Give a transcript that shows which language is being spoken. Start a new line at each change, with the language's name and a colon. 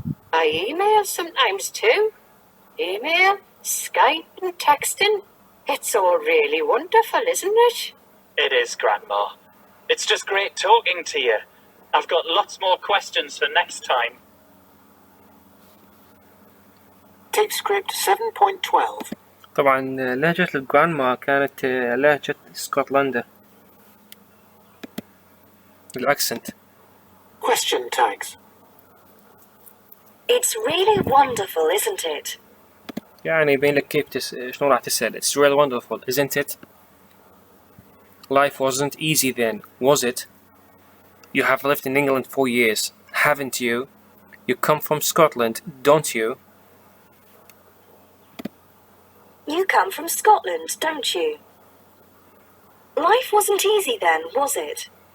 English: I email sometimes too. Email, Skype and texting. It's all really wonderful, isn't it? It is, Grandma. It's just great talking to you. I've got lots more questions for next time. Tape script 7.12.
Arabic: طبعا لهجة الجرانما كانت لهجة اسكتلندا. الأكسنت.
English: Question tags. It's really wonderful, isn't it?
Arabic: يعني يبين لك كيف شلون راح تسأل.
English: It's really wonderful, isn't it? Life wasn't easy then, was it? You have lived in England for years, haven't you? You come from Scotland, don't you? You come from Scotland, don't you? Life wasn't easy then, was it?